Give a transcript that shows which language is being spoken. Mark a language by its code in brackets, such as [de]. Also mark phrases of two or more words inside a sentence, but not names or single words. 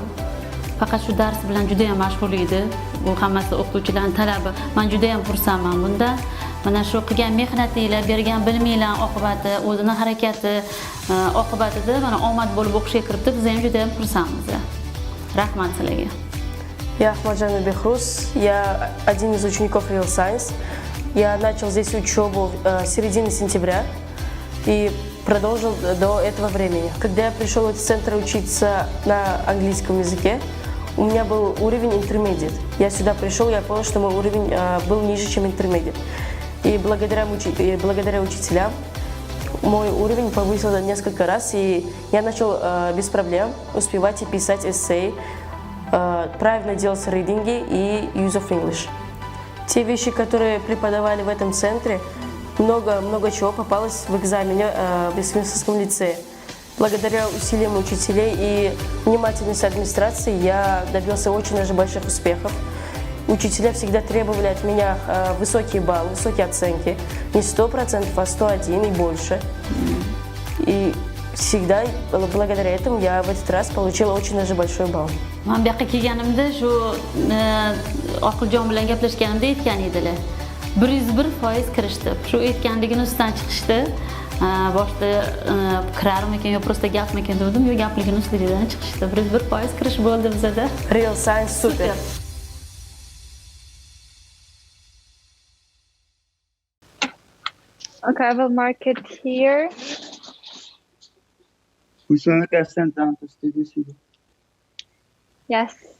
[uz] Faqat shu dars bilan juda ham mashg'ul edi. Bu hammasi o'qituvchilarning talabi. Men juda ham xursandman bundan. Mana shu qilgan mehnatinglar, bergan biliminglar oqibati, o'zini harakati oqibatida mana omad bo'lib o'qishga kiribdi. Biz ham juda ham xursandmiz. Rahmat sizlarga. [ru] Я Ахмаджанова Бехрус, я один из учеников Real Science. Я начал здесь учебу с середины сентября и продолжил до этого времени. Когда я пришел в этот центр учиться на английском языке, у меня был уровень intermediate. Я сюда пришел, я понял, что мой уровень был ниже, чем intermediate. И благодаря учителям мой уровень повысился несколько раз, и я начал без проблем успевать и писать эссе, правильно делать ридинги и [en] use of English. [ru] Те вещи, которые преподавали в этом центре, много чего попалось в экзамене в Вестминстерском лицее. Благодаря усилиям учителей и внимательности администрации я добился очень даже больших успехов. Учителя всегда требовали от меня высокие баллы, высокие оценки. Не 100%, а 101 и больше. И всегда благодаря этому я в этот раз получила очень даже большой балл. [uz] Men bu yoqqa kelganimda shu Oqiljon bilan gaplashganimda aytgan edilar. 101% kirishdi. Shu aytganligini ustidan chiqishdi. Boshda kirarmikan yo просто gapmikan dedim, yo gapligini ustidan chiqishdi. 101% kirish bo'ldi bizda. Real Science super. [en] Okay, I will mark it here. Yes.